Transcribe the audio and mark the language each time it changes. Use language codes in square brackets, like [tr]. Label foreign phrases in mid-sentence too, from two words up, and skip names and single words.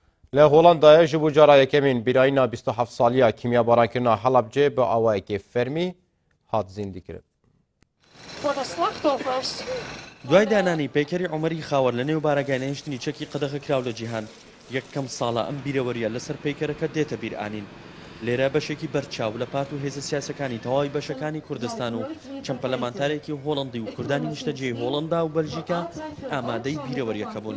[ku] له هولندا ji bo cara yekemîn birayîna 27 saliya kimyabaranekirina Helebcê bi awayekê fermî hat zîndîkirin. [ckb] دوای دانانی پێکەری عومەری خاوەر لە نێو بارەگای چەکی قەدەغەکراو لە جیهان یەکەم ساڵە ئەم بیرەوەریە لەسەر پەیکەرەکە دێتە بیرئانین. لێرە بەشێکی بەرچاو لە پارت و هێزە سیاسەکانی تەواوی بەشەکانی کوردستان و چەند پەرلەمانتارێکی هۆڵندی و کوردانی نیشتەجێی هۆڵندا و بەلژیکا ئامادەی بیرەوەریەکە بوون.